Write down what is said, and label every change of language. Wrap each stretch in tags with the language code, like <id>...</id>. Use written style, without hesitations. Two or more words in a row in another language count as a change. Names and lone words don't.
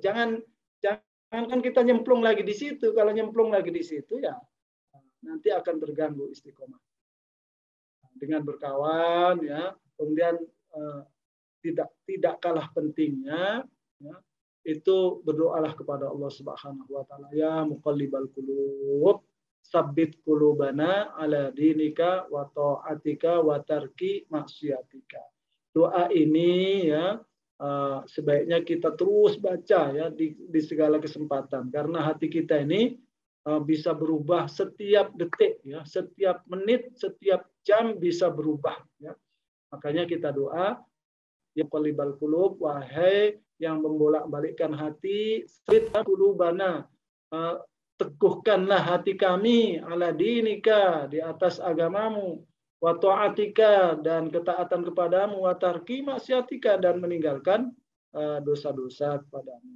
<id>Jangan kan kita nyemplung lagi di situ. Kalau nyemplung lagi di situ ya nanti akan terganggu istiqomah. Dengan berkawan ya, kemudian tidak kalah pentingnya ya, itu berdoalah kepada Allah</id> <ar>سبحانه وتعالى, يا مقلب القلوب ثبت قلوبنا على دينك وطاعتك وترك معصيتك.</ar> <id>Doa ini ya sebaiknya kita terus baca ya di segala kesempatan, karena hati kita ini bisa berubah setiap detik ya, setiap menit, setiap jam bisa berubah ya. Makanya kita doa,</id> <ar>يا قالب القلوب,</ar> <id>wahai yang membolak-balikkan hati,</id> <ar>ثبت قلوبنا,</ar> <id>teguhkanlah hati kami</id> <ar>على دينك,</ar> <id>di atas agamamu,</id> <ar>وطاعتك,</ar> <id>dan ketaatan kepadamu,</id> <ar>وترك معصيتك,</ar> <id>dan meninggalkan dosa-dosa kepadamu.</id>